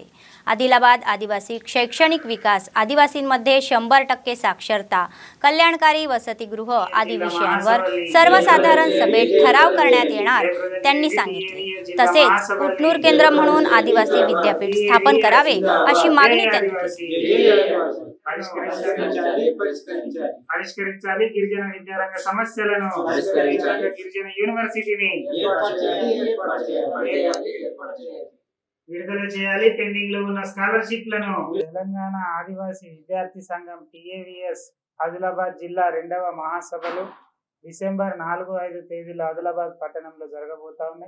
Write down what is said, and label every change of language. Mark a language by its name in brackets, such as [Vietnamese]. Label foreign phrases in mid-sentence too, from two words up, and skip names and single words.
[Marathi] आदिलाबाद आदिवासी शैक्षणिक विकास, आदिवासींमध्ये 100% साक्षरता, कल्याणकारी वसतिगृह आदी विषयांवर सर्वसाधारण सभेत ठराव करण्यात येणार त्यांनी सांगितले। तसेच उटनूर केंद्र म्हणून आदिवासी विद्यापीठ स्थापन करावे अशी मागणी त्यांनी केली। [Telugu] పరిష్కరించాలి గిరిజన విద్యారంగ సమస్యలను గిరిజన యూనివర్సిటీని విడుదల చేయాలి పెండింగ్ లో ఉన్న స్కాలర్షిప్లను తెలంగాణ ఆదివాసీ విద్యార్థి సంఘం TAVS ఆదిలాబాద్ జిల్లా 2వ మహాసభలు డిసెంబర్ 4-5 తేదీల్లో ఆదిలాబాద్ పట్టణంలో జరగబోతా ఉన్నాయి।